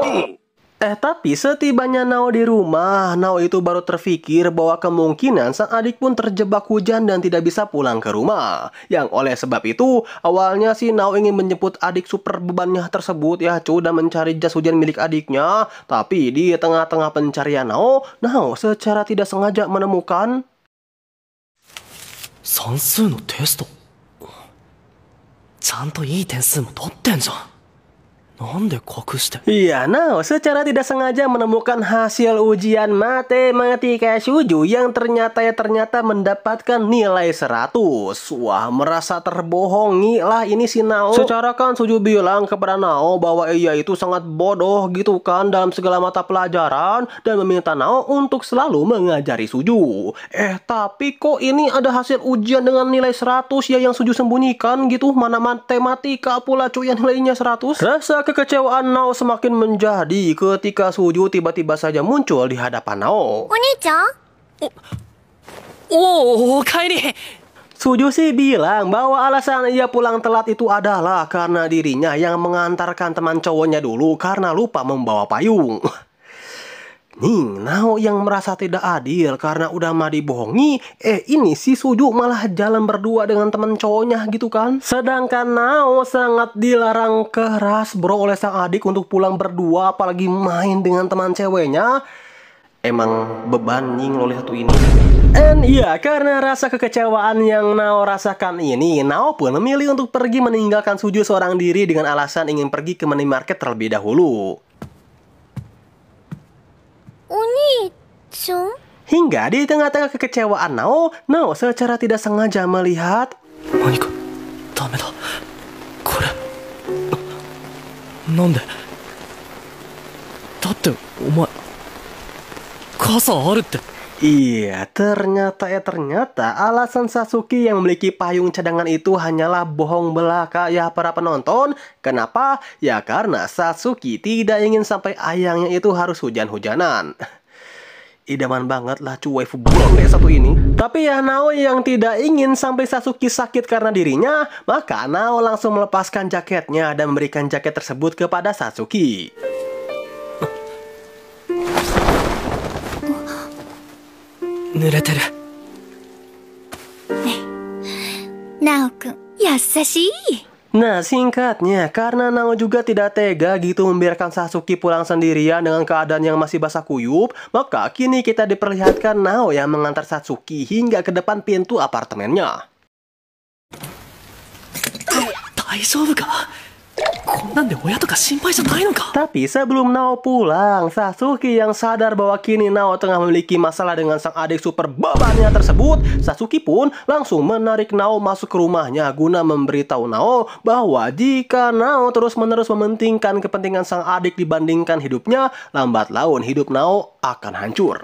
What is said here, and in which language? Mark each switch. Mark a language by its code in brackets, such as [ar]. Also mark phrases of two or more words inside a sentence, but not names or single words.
[id] Tapi setibanya Nao di rumah, Nao itu baru terfikir bahwa kemungkinan sang adik pun terjebak hujan dan tidak bisa pulang ke rumah. Yang oleh sebab itu, awalnya si Nao ingin menjemput adik super bebannya tersebut ya cuy dan mencari jas hujan milik adiknya. Tapi di tengah-tengah pencarian Nao secara tidak sengaja menemukan [ja] 算数のテストちゃんといい点数も取ってんじゃん。なんで隠して。 [id] Iya, Nao secara tidak sengaja menemukan hasil ujian matematika Suju yang ternyata mendapatkan nilai 100. Wah, merasa terbohongi lah ini si Nao. Secara kan Suju bilang kepada Nao bahwa ia itu sangat bodoh gitu kan dalam segala mata pelajaran dan meminta Nao untuk selalu mengajari Suju. Tapi kok ini ada hasil ujian dengan nilai 100 ya yang Suju sembunyikan gitu. Mana matematika pula cuy yang nilainya 100. Rasa kekecewaan Nao semakin menjadi ketika Suju tiba-tiba saja muncul di hadapan Nao. [ja] お兄ちゃんおかえり。 [id] Suju sih bilang bahwa alasan ia pulang telat itu adalah karena dirinya yang mengantarkan teman cowoknya dulu karena lupa membawa payung. Nih, Nao yang merasa tidak adil karena udah mah dibohongi. Ini si Suju malah jalan berdua dengan teman cowoknya gitu kan. Sedangkan Nao sangat dilarang keras bro oleh sang adik untuk pulang berdua, apalagi main dengan teman ceweknya. Emang beban nying loli satu ini. Iya, karena rasa kekecewaan yang Nao rasakan ini, Nao pun memilih untuk pergi meninggalkan Suju seorang diri dengan alasan ingin pergi ke minimarket terlebih dahulu. [ja] お兄ちゃん [id] Hingga di tengah-tengah kekecewaan Nao secara tidak sengaja melihat [ja] 何かダメだ。これなんで。だってお前傘あるって。 [id] Iya, ternyata alasan Satsuki yang memiliki payung cadangan itu hanyalah bohong belaka ya para penonton. Kenapa? Ya karena Satsuki tidak ingin sampai ayangnya itu harus hujan-hujanan. Idaman banget lah cuy waifu blonde satu ini. Tapi ya Nao yang tidak ingin sampai Satsuki sakit karena dirinya, maka Nao langsung melepaskan jaketnya dan memberikan jaket tersebut kepada Satsuki. [ja] 濡れてる。ナオくん優しい [id] Nah, singkatnya, karena Nao juga tidak tega gitu membiarkan Satsuki pulang sendirian dengan keadaan yang masih basah kuyup, maka kini kita diperlihatkan Nao yang mengantar Satsuki hingga ke depan pintu apartemennya. [ja] 大丈夫か。こんなんで親とか心配じゃないのか。 [id] Tapi sebelum Nao pulang, Satsuki yang sadar bahwa kini Nao tengah memiliki masalah dengan sang adik super bebannya tersebut, Satsuki pun langsung menarik Nao masuk ke rumahnya guna memberitahu Nao bahwa jika Nao terus-menerus mementingkan kepentingan sang adik dibandingkan hidupnya, lambat laun hidup Nao akan hancur.